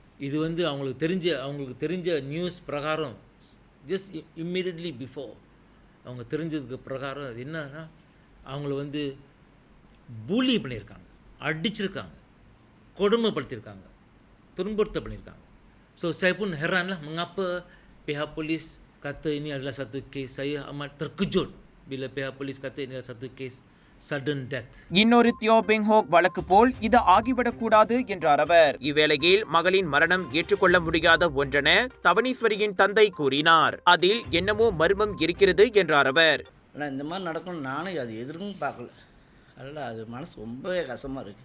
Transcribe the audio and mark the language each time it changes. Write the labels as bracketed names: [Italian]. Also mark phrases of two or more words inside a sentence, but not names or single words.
[Tamil] இது வந்து அவங்களுக்கு தெரிஞ்ச நியூஸ் பிரகாரம் [English] just immediately before [Tamil] அவங்க தெரிஞ்சதுக்கு பிரகாரம் என்னன்னா, அவங்கள வந்து பூலி பண்ணியிருக்காங்க, அடிச்சிருக்காங்க, கொடுமைப்படுத்தியிருக்காங்க, துன்புறுத்த பண்ணியிருக்காங்க. [Malay] ஸோ saya pun heran lah mengapa pihak polis kata ini adalah satu kes. Saya amat terkejut bila pihak polis kata ini adalah satu kes [English] sudden death. [Tamil] இன்னொரு தியோ பெங் ஹோக் வழக்கு போல் இது ஆகிவிடக்கூடாது என்றார் அவர். இவ்வேளையில் மகளின் மரணம் ஏற்றுக்கொள்ள முடியாத ஒன்றென தவனீஸ்வரியின் தந்தை கூறினார். அதில் என்னமோ மர்மம் இருக்கிறது என்றார் அவர். ஆனால் இந்த மாதிரி நடக்கும் நானும் அது எதிர்க்கும் பார்க்கல. அதனால் அது மனசு ரொம்பவே கஷ்டமாக இருக்குது.